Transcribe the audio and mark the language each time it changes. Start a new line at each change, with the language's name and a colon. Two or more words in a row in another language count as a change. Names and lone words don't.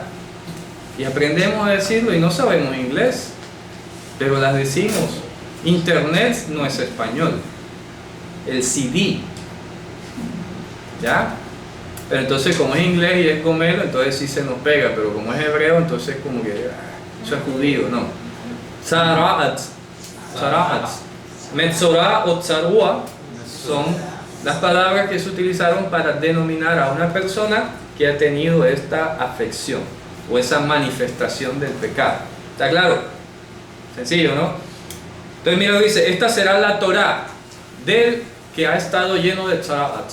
Spanish: Y aprendemos a decirlo y no sabemos inglés, pero las decimos. Internet no es español. El CD, ¿ya? Pero entonces como es inglés y es gomelo, entonces sí se nos pega, pero como es hebreo, entonces como que eso es judío, no. Tzaraat, tzaraat, Metzorah o tzarua son las palabras que se utilizaron para denominar a una persona que ha tenido esta afección o esa manifestación del pecado. ¿Está claro? Sencillo, ¿no? Entonces mira, dice, esta será la Torá del que ha estado lleno de tzaraat.